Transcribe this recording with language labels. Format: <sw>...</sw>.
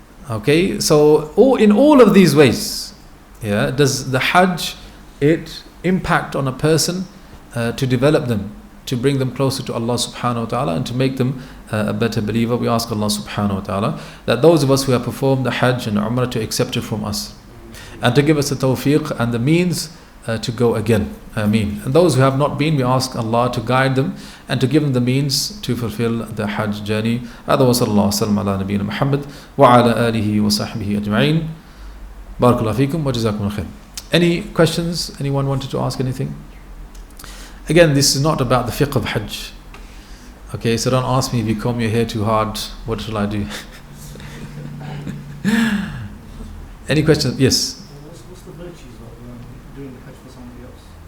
<en>Okay, so in all of these ways, does the Hajj, it impact on a person to develop them, to bring them closer to Allah subhanahu wa ta'ala, and to make them a better believer. We ask Allah subhanahu wa ta'ala that those of us who have performed the Hajj and Umrah to accept it from us, and to give us the tawfiq and the means to go again. Ameen. And those who have not been, we ask Allah to guide them and to give them the means to fulfill the Hajj journey.</en> <ar>هذا وصلى الله وسلم على نبينا محمد وعلى آله وصحبه أجمعين. بارك الله فيكم وجزاكم الخير.</ar> <en>Any questions? Anyone wanted to ask anything? Again, this is not about the fiqh of Hajj. Okay, so don't ask me if you comb your hair too hard, what shall I do? Any questions? Yes. What's the virtues of doing Hajj for somebody else?</en>